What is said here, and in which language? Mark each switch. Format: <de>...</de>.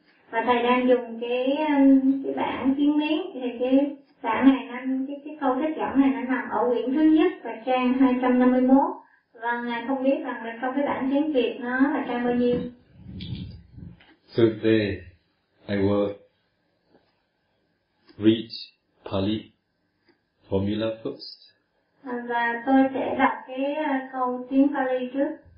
<vi>và thầy đang dùng cái bản tiếng Miến, thì cái bản này cái câu trích dẫn này nó nằm ở quyển thứ nhất và trang 251. Và ngài không biết rằng là trong cái bản tiếng Việt nó là trang bao nhiêu.</vi> <en>So today, I will read Pali formula first.</en> <vi>Và tôi sẽ đọc cái câu tiếng Pali trước.</vi>